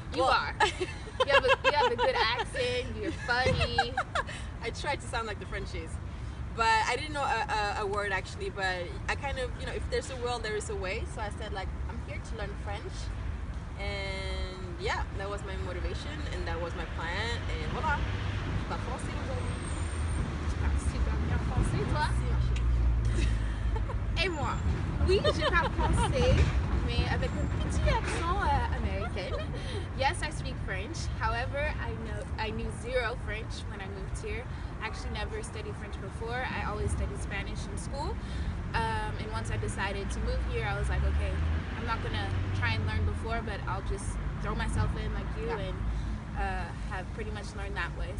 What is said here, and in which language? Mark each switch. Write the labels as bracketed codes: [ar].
[en] You are. You have a good accent. You're funny. I tried to sound like the Frenchies. But I didn't know a word actually, but I kind of, if there's a will, there is a way. So I said like, I'm here to learn French. And yeah, that was my motivation and that was my plan. And voilà. [fr] Je parle français aujourd'hui. Tu parles super bien français, toi. Et moi, oui, je parle français, mais avec un petit accent américain. [en] Yes, I speak French. However, I knew zero French when I moved here. I actually never studied French before. I always studied Spanish in school. And once I decided to move here, I was like, okay, I'm not gonna try and learn before, but I'll just throw myself in like you and have pretty much learned that way.